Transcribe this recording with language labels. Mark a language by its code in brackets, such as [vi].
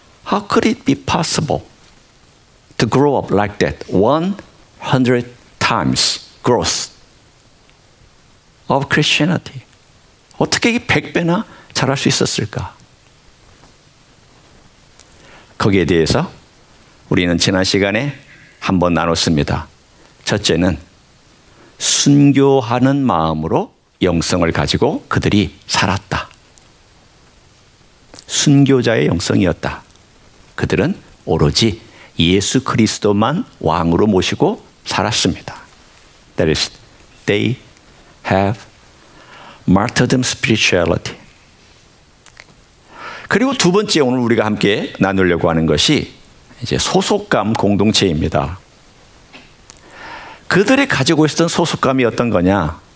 [en] How could it be possible to grow up like that? 100 times growth of Christianity. [ko] 어떻게 이 100배나 자랄 수 있었을까? 거기에 대해서 우리는 지난 시간에 한번 나눴습니다. 첫째는 순교하는 마음으로 영성을 가지고 그들이 살았다. 순교자의 영성이었다. 그들은 오로지 예수 그리스도만 왕으로 모시고 살았습니다. [en] That is, they have martyrdom spirituality. [ko] 그리고 두 번째 오늘 우리가 함께 나누려고 하는 것이 이제 소속감 공동체입니다. 그들이 가지고 있었던 소속감이 어떤 거냐?